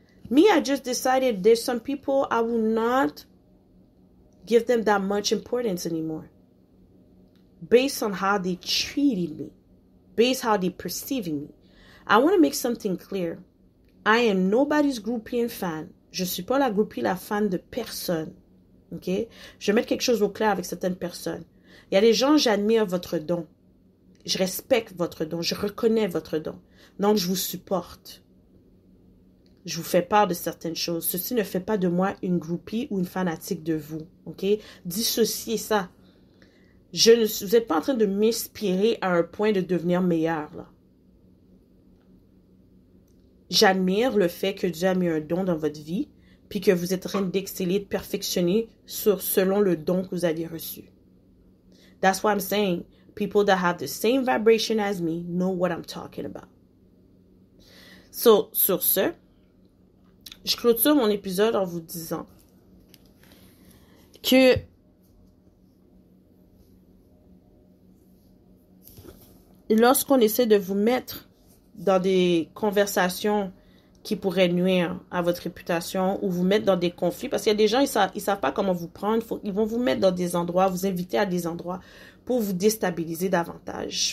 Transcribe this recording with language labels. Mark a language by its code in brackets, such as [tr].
[en] Me, I just decided there's some people I will not give them that much importance anymore. Based on how they treated me. Based on how they perceiving me. I want to make something clear. I am nobody's groupie and fan. [fr] Je suis pas la groupie, la fan de personne. Ok? Je vais mettre quelque chose au clair avec certaines personnes. Il y a des gens, j'admire votre don. Je respecte votre don. Je reconnais votre don. Donc, je vous supporte. Je vous fais part de certaines choses. Ceci ne fait pas de moi une groupie ou une fanatique de vous. Ok? Dissociez ça. Vous n'êtes pas en train de m'inspirer à un point de devenir meilleur, là. J'admire le fait que Dieu a mis un don dans votre vie, puis que vous êtes en train d'exceller, de perfectionner selon le don que vous avez reçu. [en] That's why I'm saying, people that have the same vibration as me know what I'm talking about. [fr] So, sur ce, je clôture mon épisode en vous disant que lorsqu'on essaie de vous mettre dans des conversations qui pourraient nuire à votre réputation ou vous mettre dans des conflits, parce qu'il y a des gens, ils savent pas comment vous prendre, ils vont vous mettre dans des endroits, vous inviter à des endroits pour vous déstabiliser davantage.